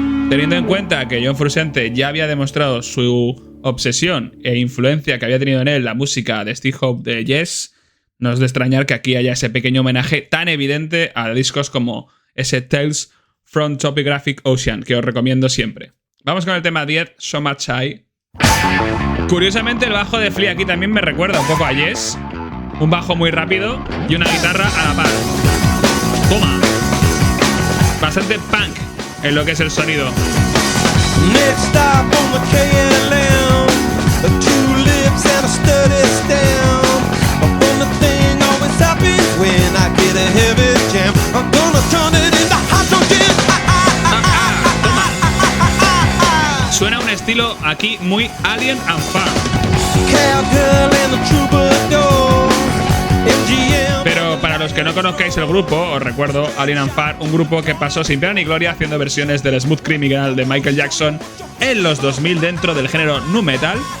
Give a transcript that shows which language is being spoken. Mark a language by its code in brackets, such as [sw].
[es] Teniendo en cuenta que John Frusciante ya había demostrado su obsesión e influencia que había tenido en él la música de Steve Howe de Yes, no es de extrañar que aquí haya ese pequeño homenaje tan evidente a discos como ese Tales from Topographic Ocean, que os recomiendo siempre. Vamos con el tema 10, So Much I. Curiosamente el bajo de Flea aquí también me recuerda un poco a Yes. Un bajo muy rápido y una guitarra a la par. Toma. Bastante punk en lo que es el sonido. [en] Next stop on the KLM, 2 lips and a sturdy stem. Upon the thing always happens when I get a heavy jam. I'm gonna turn it into hydrogen. [es] Suena un estilo aquí muy Alien and Farr. [en] Cowgirl and the troubadour. MGM. [es] Pero para los que no conozcáis el grupo, os recuerdo Alien and Farr, un grupo que pasó sin pena ni gloria haciendo versiones del Smooth Criminal de Michael Jackson en los 2000 dentro del género nu metal.